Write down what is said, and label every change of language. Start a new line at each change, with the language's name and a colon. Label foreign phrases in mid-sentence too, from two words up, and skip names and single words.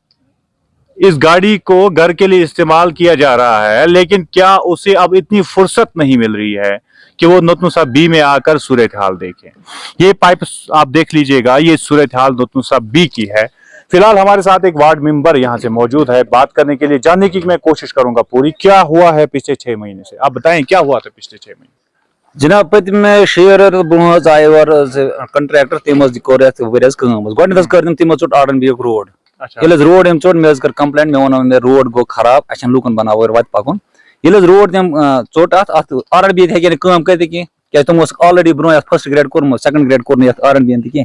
Urdu: اس گاڑی کو گھر کے لیے استعمال کیا جا رہا ہے لیکن کیا اسے اب اتنی فرصت نہیں مل رہی ہے کہ وہ نتنسا بی میں آ کر صورتحال دیکھیں. یہ پائپ آپ دیکھ لیجئے گا یہ صورتحال نتنسا بی کی ہے. فی الحال ہمارے ساتھ ایک وارڈ ممبر یہاں سے موجود ہے بات کرنے کے لیے جاننے کی میں کوشش کروں گا پوری کیا ہوا ہے پچھلے 6 مہینے سے. آپ بتائیں کیا ہوا تھا پچھلے 6 مہینے؟
Kashmiri: جناب پتم 6 رٮ۪تھ برونٛہہ آیہِ اور کنٹریکٹر تٔمۍ حظ کوٚر یتھ ؤرۍیَس کٲم حظ. گۄڈٕنیتھ حظ کٔر تٔمۍ ژوٚٹ RNB روڈ. ییٚلہِ حظ روڈ أمۍ ژوٚٹ مےٚ حظ کٔر کمپلینٹ مےٚ ووٚن مےٚ روڈ گوٚو خراب اَسہِ چھنہٕ لوٗکن بناوو وتہِ پکُن. ییٚلہِ حظ روڈ تٔمۍ ژوٚٹ اتھ RNB ہیٚکہِ نہٕ کٲم کٔرِتھ کینٛہہ کیازِ تِمو اوس آلریڈی برونٛہہ یتھ 1st گریڈ کوٚرمُت 2nd گریڈ کوٚر نہٕ یتھ RNB یَن تہِ کینٛہہ.